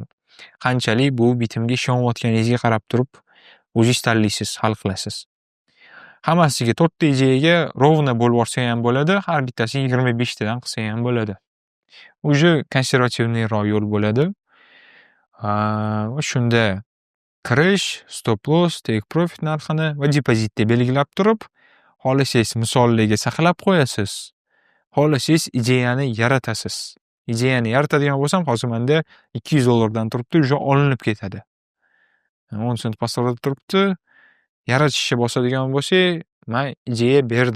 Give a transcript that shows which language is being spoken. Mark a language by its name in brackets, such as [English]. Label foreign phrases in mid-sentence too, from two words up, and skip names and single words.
[Uzbek] Qanchalik bu bitimga ishonayotganingizga qarab turib, o'zingiz tanlaysiz, hal qilasiz. Hammasiga 4 ta ideyaga rovna bo'lib borsa ham bo'ladi, har bittasi 25 tadan qilsa ham bo'ladi. O'zi konservativniroq yo'l bo'ladi. Va shunda kirish, [English] stop loss, take profit [Uzbek] narxini va depozitni belgilab turib, xohlasangiz misollarga saqlab qo'yasiz. Xohlasangiz ideyani yaratasiz. Ideyani yaratadigan bo'lsam, hozir menda $200 dan turibdi, o'sha olinib ketadi. 10 sent pastroqda turibdi. Yaratishga bosadigan bo'lsak, men ideya berdim.